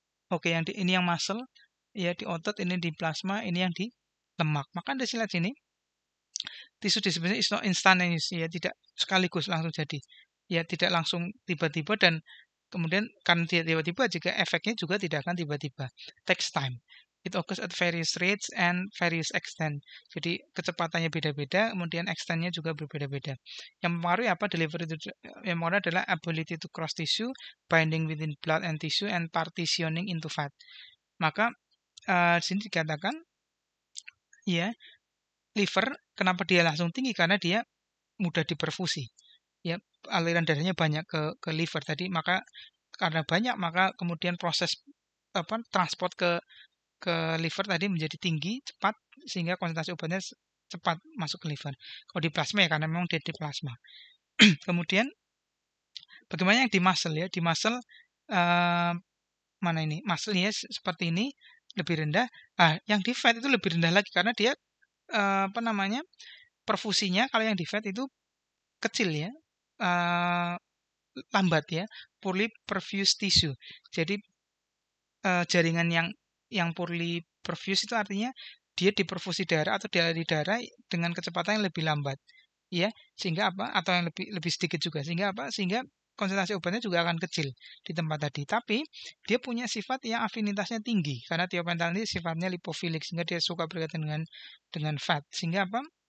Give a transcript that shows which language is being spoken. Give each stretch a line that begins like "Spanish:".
Indonesian: Oke, ini yang muscle, ya di otot, ini di plasma, ini yang di lemak. Maka Anda lihat sini, tisu
English: dispersion is not instantaneous,
Indonesian: ya tidak sekaligus langsung jadi. Ya tidak langsung tiba-tiba, dan kemudian karena dia tiba-tiba juga efeknya juga tidak akan tiba-tiba.
English: Takes time. It occurs at various rates and various extent.
Indonesian: Jadi kecepatannya beda-beda, kemudian extentnya juga berbeda-beda. Yang mempengaruhi apa? Delivery yang mempengaruhi adalah
English: ability to cross tissue, binding within blood and tissue, and partitioning into fat.
Indonesian: Maka di sini dikatakan, ya liver kenapa dia langsung tinggi? Karena dia mudah diperfusi. Ya, aliran darahnya banyak ke liver tadi, maka karena banyak maka kemudian proses transport ke liver tadi menjadi tinggi, cepat, sehingga konsentrasi obatnya cepat masuk ke liver. Kalau di plasma ya karena memang dia di plasma. Kemudian bagaimana yang di muscle ya? Di muscle mana ini? Muscle ya seperti ini lebih rendah. Yang di fat itu lebih rendah lagi karena dia perfusinya kalau yang di fat itu kecil ya. Lambat ya, poorly perfused tissue. Jadi jaringan yang poorly perfused itu artinya dia diperfusi darah atau dari darah dengan kecepatan yang lebih lambat, ya, sehingga apa? Atau yang lebih sedikit juga, sehingga apa? Sehingga konsentrasi obatnya juga akan kecil di tempat tadi. Tapi dia punya sifat yang afinitasnya tinggi karena tiopental ini sifatnya lipofilik, sehingga dia suka berkaitan dengan fat, sehingga apa?